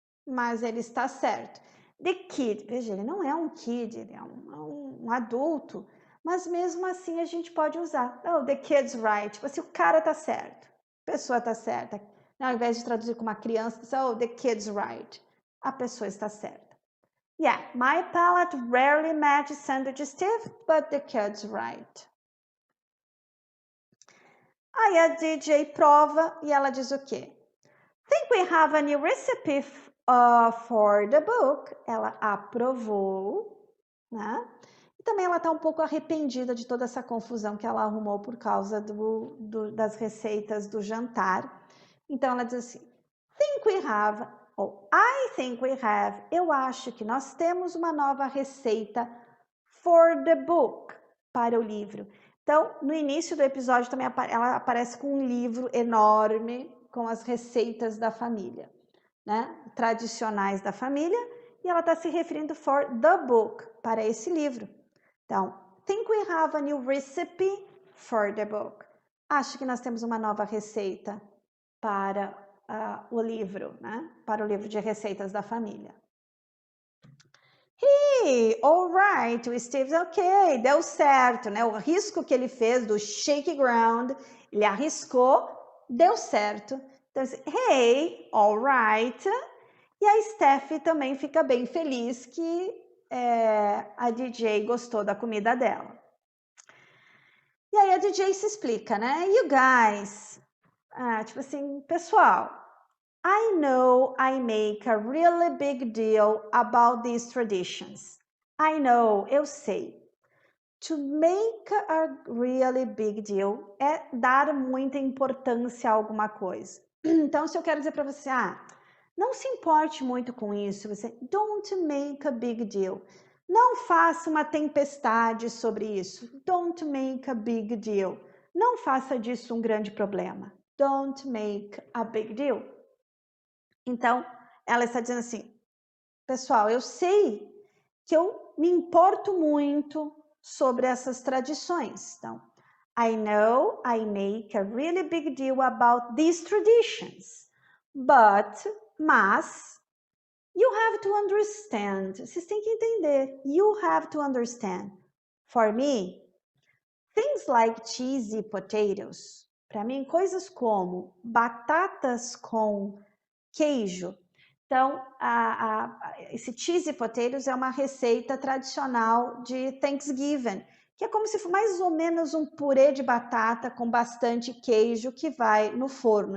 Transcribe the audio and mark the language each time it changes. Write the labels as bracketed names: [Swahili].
[Portuguese] Mas ele está certo. [English] The kid, [Portuguese] veja, ele não é um kid, ele é um adulto, mas mesmo assim a gente pode usar. [English] Oh, the kid's right. [Portuguese] Tipo assim, o cara tá certo, a pessoa tá certa. Ao invés de traduzir com uma criança, diz, [English] oh, the kid's right. [Portuguese] A pessoa está certa. [English] Yeah, my palate rarely matches Sandwich Steve, but the kid's right. [Portuguese] Aí a DJ prova e ela diz o quê? [English] Think we have a new recipe for the book. [Portuguese] Ela aprovou, né? E também ela está um pouco arrependida de toda essa confusão que ela arrumou por causa das receitas do jantar. Então ela diz assim, [English] think we have... I think we have, [Portuguese] eu acho que nós temos uma nova receita [English] for the book, [Portuguese] para o livro. Então, no início do episódio também ela aparece com um livro enorme com as receitas da família, né? Tradicionais da família, e ela está se referindo [English] for the book, [Portuguese] para esse livro. [English] Então, think we have a new recipe for the book. [Portuguese] Acho que nós temos uma nova receita para o livro, né? Para o livro de receitas da família. [English] Hey, all right, [Portuguese] o Steve, ok, deu certo, né? O risco que ele fez do shake ground, ele arriscou, deu certo. Então, [English] hey, all right. [Portuguese] E a Steph também fica bem feliz que a DJ gostou da comida dela. E aí a DJ se explica, né? [English] You guys, [Portuguese] tipo assim, pessoal, [English] I know I make a really big deal about these traditions. I know, [Portuguese] eu sei. [English] To make a really big deal [Portuguese] é dar muita importância a alguma coisa. Então, se eu quero dizer para você, não se importe muito com isso, você [English] don't make a big deal. [Portuguese] Não faça uma tempestade sobre isso. [English] Don't make a big deal. [Portuguese] Não faça disso um grande problema. [English] Don't make a big deal. [Portuguese] Então, ela está dizendo assim, pessoal, eu sei que eu me importo muito sobre essas tradições. [English] Então, I know I make a really big deal about these traditions, mas, you have to understand, [Portuguese] vocês têm que entender, [English] you have to understand. For me, things like cheesy potatoes, [Portuguese] para mim, coisas como batatas com queijo. Então, esse cheesy potatoes é uma receita tradicional de Thanksgiving, que é como se fosse mais ou menos um purê de batata com bastante queijo que vai no forno.